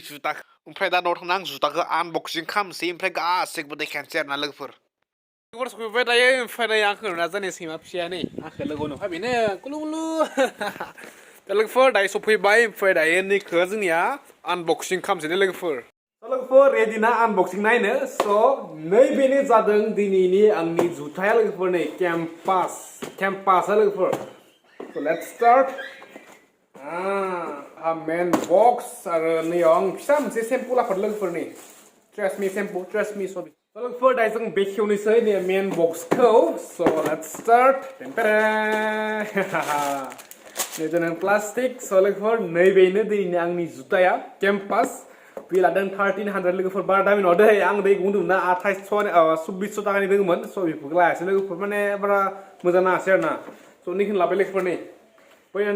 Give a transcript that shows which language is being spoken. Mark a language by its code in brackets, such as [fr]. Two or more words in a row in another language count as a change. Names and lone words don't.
[brx] जुटाखौ ओमफ्राय दा न'आव थांना आं जुटाखौ आनबक्सिं खालामसै ओमफ्राय गासैखौबो देखायनोसै आरोना लोगोफोर सफैबाय दायो ओमफ्राय आंखौ नुना जोंनि सैमा फिसाया नै आंखौ लोगो नुबाय बेनो कुलु कुलु दा लोगोफोर दायो सफैबाय ओमफ्राय दायो नैखौ जोंनिया आनबक्सिं खालामसै लोगोफोर लोगोफोर रेडि ना आनबक्सिं नायनो स' नैबेनो जादों दिनैनि आंनि जुटाया लोगोफोर नै केम्पास लोगोफोर [en] So let's start. Main box [brx] आरो नैयाव आं फिसा मोनसे सेम्पु लाफादों लोगोफोरनि [en] trust me sorry. [brx] So लोगोफोर दायो जों बेखेवनोसै नै मेन बक्सखौ [en] so let's start. [brx] नै जों प्लास्टिक so लोगोफोर नैबेनो दिनैनि आंनि जुटाया केम्पास बे लादों 1300 लोगोफोर बारा दामि नङा दै आं दै बुंदोंमोन ना 2600 टाकानि दङमोन स' बेफोरखौ लायासै लोगोफोर माने बारा मोजां नाङासै आरोना स' नैखौनो लाबाय लोगोफोर नै बै होनदों